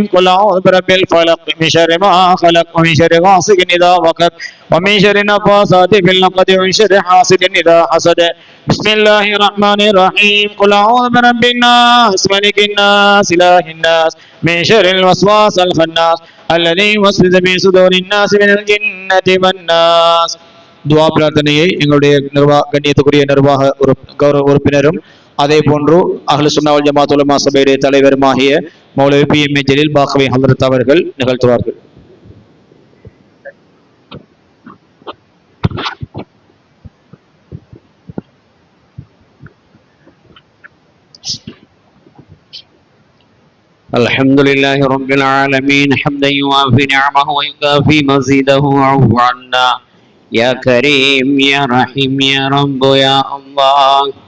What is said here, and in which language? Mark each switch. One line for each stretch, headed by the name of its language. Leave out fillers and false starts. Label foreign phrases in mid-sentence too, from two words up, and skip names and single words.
Arabic: قل أعوذ برب الفلق من شر ما خلق ومن شر غاسق إذا وقب ومن شر النفاثات في العقد ومن شر حاسد إذا حسد. بسم الله الرحمن الرحيم. قل أعوذ برب الناس ملك الناس إله الناس من شر الوسواس الخناس الذي يوسوس في صدور الناس من الجنة والناس.
Tamil: துவா பிரார்த்தனையை எங்களுடைய கண்ணியத்துக்குரிய நிர்வாக கௌரவ உறுப்பினரும் அதே போன்று அஹ்லு சுன்னா வல் ஜமாஅத் உலமா சபையுடைய தலைவருமாகிய மௌலவி PMA ஜலீல் பாக்கவி ஹஜ்ரத் அவர்கள் நிகழ்த்துவார்கள்.
Arabic: الحمدلله رب العالمين حمدا يوافي نعمه ويكافي مزيده واعف عنا يا كريم يا رحيم يا رب يا الله.